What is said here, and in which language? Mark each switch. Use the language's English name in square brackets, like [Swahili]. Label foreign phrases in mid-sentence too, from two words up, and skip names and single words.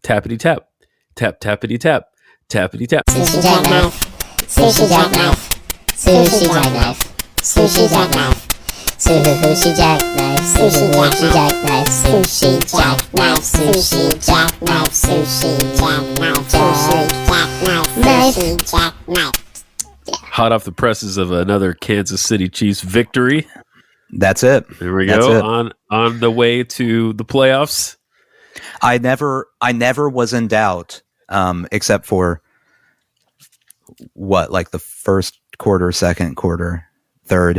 [English] tappity tap, tap tappity tap, tappity tap. Sushi jackknife, sushi jackknife, sushi jackknife, sushi jackknife, sushi jackknife, sushi jackknife, sushi jackknife, sushi jackknife, sushi jackknife, sushi jackknife. Hot off the presses of another Kansas City Chiefs victory. That's it. There we go. On the way to the playoffs. I never was in doubt, except for like the first quarter, second quarter, third.